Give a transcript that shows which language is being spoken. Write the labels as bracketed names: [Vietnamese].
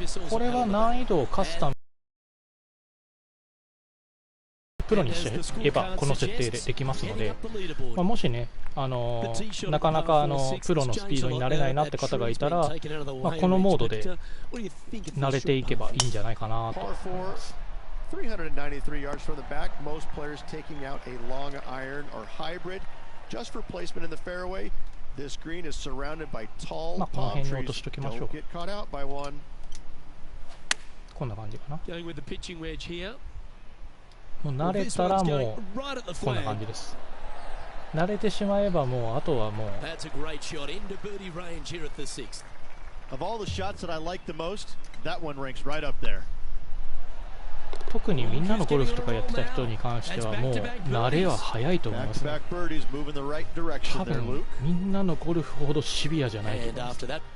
[Japanese] これは難易度をカスタムプロにしていけばこの設定でできますので、まあ、もしね、なかなかプロのスピードになれないなって方がいたら、まあ、このモードで慣れていけばいいんじゃないかなと思います。 [English] 393 yards from the back, most players taking out a long iron or hybrid just for placement in the fairway. This green is surrounded by tall palm trees. Don't get caught out by one. [Japanese] こんな感じかな。 [English] Going with the pitching wedge here. [Japanese] もう慣れたらもうこんな感じです。慣れてしまえばもうあとはもう。 [English] That's a great shot into birdie range here at the 6th. Of all the shots that I like the most, that one ranks right up there. [Japanese] 特にみんなのゴルフとかやってた人に関してはもう慣れは早いと思いますね。多分みんなのゴルフほどシビアじゃないと思います。